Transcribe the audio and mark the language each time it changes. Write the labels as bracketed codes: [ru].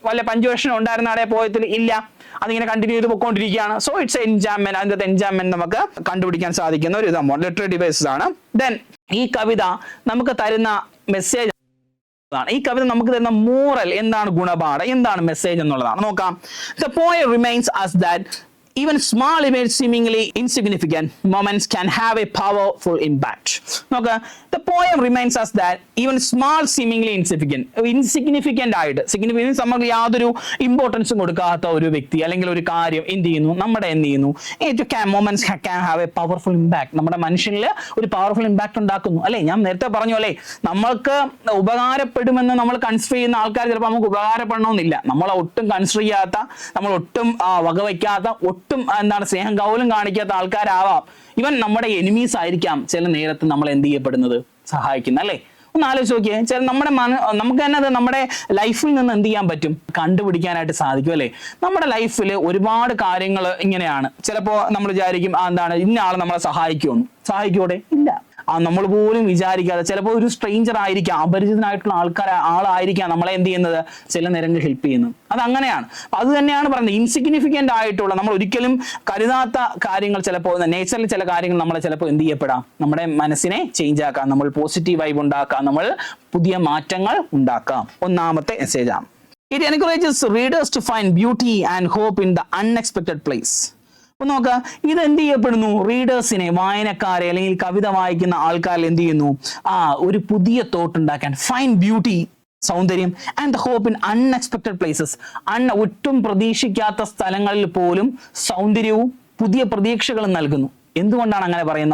[ml] വല്ല പഞ്ച്വേഷൻ ഉണ്ടായിരുന്ന അവിടെ പോയത്തിൽ ഇല്ല, അതിങ്ങനെ കണ്ടിന്യൂ ചെയ്ത് പൊക്കോണ്ടിരിക്കുകയാണ്. [en] So it's enjambment. [ml] അതിന്റെ എൻജാംമെന്റ് നമുക്ക് കണ്ടുപിടിക്കാൻ സാധിക്കുന്ന ഒരു സംഭവം ലിറ്റററി ഡിവൈസസ് ആണ്. ദെൻ ഈ കവിത നമുക്ക് തരുന്ന മെസ്സേജ്, ഈ കവിത നമുക്ക് തരുന്ന മോറൽ എന്താണ്? ഗുണപാഠം എന്താണ്? മെസ്സേജ് എന്നുള്ളതാണ്. നോക്കാം. [en] The poem reminds us that even small events, seemingly insignificant moments, can have a powerful impact. [ml] നോക്കുക. [en] The poem reminds us that even small, seemingly insignificant [ml] ആയിട്ട്, significant നമ്മൾ യാതൊരു ഇമ്പോർട്ടൻസും കൊടുക്കാത്ത ഒരു വ്യക്തി അല്ലെങ്കിൽ ഒരു കാര്യം എന്ത് ചെയ്യുന്നു? [en] moments can have a powerful impact. [ml] നമ്മുടെ മനുഷ്യനിൽ ഒരു പവർഫുൾ ഇമ്പാക്ട് ഉണ്ടാക്കുന്നു അല്ലെ. ഞാൻ നേരത്തെ പറഞ്ഞു അല്ലെ, നമ്മൾക്ക് ഉപകാരപ്പെടുമെന്ന് നമ്മൾ കൺസിഡർ ചെയ്യുന്ന ആൾക്കാർ ചിലപ്പോൾ നമുക്ക് ഉപകാരപ്പെടണമെന്നില്ല. നമ്മൾ ഒട്ടും കൺസിഡർ ചെയ്യാത്ത, നമ്മൾ ഒട്ടും വകവയ്ക്കാത്ത, ഒട്ടും എന്താണ് സ്നേഹം കൗലും കാണിക്കാത്ത ആൾക്കാരാവാം. ഇവൻ നമ്മുടെ എനിമീസ് ആയിരിക്കാം ചില നേരത്ത് നമ്മൾ എന്ത് ചെയ്യപ്പെടുന്നത്? സഹായിക്കുന്ന അല്ലെ. ഒന്ന് ആലോചിച്ച് നോക്കിയേ. ചില നമുക്ക് തന്നെ അത് നമ്മുടെ ലൈഫിൽ നിന്ന് എന്ത് ചെയ്യാൻ പറ്റും? കണ്ടുപിടിക്കാനായിട്ട് സാധിക്കും അല്ലെ. നമ്മുടെ ലൈഫിൽ ഒരുപാട് കാര്യങ്ങൾ ഇങ്ങനെയാണ്. ചിലപ്പോൾ നമ്മൾ വിചാരിക്കും എന്താണ് ഇന്ന ആൾ നമ്മളെ സഹായിക്കൂടെ? ഇല്ല. നമ്മൾ പോലും വിചാരിക്കാതെ ചിലപ്പോൾ ഒരു സ്ട്രേഞ്ചർ ആയിരിക്കാം, അപരിചിതനായിട്ടുള്ള ആളായിരിക്കാം നമ്മളെ എന്ത് ചെയ്യുന്നത്? ചില നേരങ്ങളിൽ ഹെൽപ്പ് ചെയ്യുന്നത്. അത് അങ്ങനെയാണ്. അത് തന്നെയാണ് പറയുന്നത്. ഇൻസിഗ്നിഫിക്കന്റ് ആയിട്ടുള്ള, നമ്മൾ ഒരിക്കലും കരുതാത്ത കാര്യങ്ങൾ, ചിലപ്പോൾ നേച്ചറിൽ ചില കാര്യങ്ങൾ നമ്മളെ ചിലപ്പോൾ എന്ത് ചെയ്യപ്പെടാം? നമ്മുടെ മനസ്സിനെ ചേഞ്ച് ആക്കാം, നമ്മൾ പോസിറ്റീവ് വൈബ് ഉണ്ടാക്കാം, നമ്മൾ പുതിയ മാറ്റങ്ങൾ ഉണ്ടാക്കാം. ഒന്നാമത്തെ മെസ്സേജ് ആണ്. [en] It encourages readers to find beauty and hope in the unexpected place. [ml] അപ്പൊ നോക്ക, ഇത് എന്ത് ചെയ്യപ്പെടുന്നു? റീഡേഴ്സിനെ, വായനക്കാരെ അല്ലെങ്കിൽ കവിത വായിക്കുന്ന ആൾക്കാരിൽ എന്ത് ചെയ്യുന്നു? ഒരു പുതിയ തോട്ട് ഉണ്ടാക്കാൻ, ഫൈൻഡ് ബ്യൂട്ടി, സൗന്ദര്യം, [en] And hope in unexpected places. [ml] ഒട്ടും പ്രതീക്ഷിക്കാത്ത സ്ഥലങ്ങളിൽ പോലും സൗന്ദര്യവും പുതിയ പ്രതീക്ഷകളും നൽകുന്നു. എന്തുകൊണ്ടാണ് അങ്ങനെ പറയുന്നത്?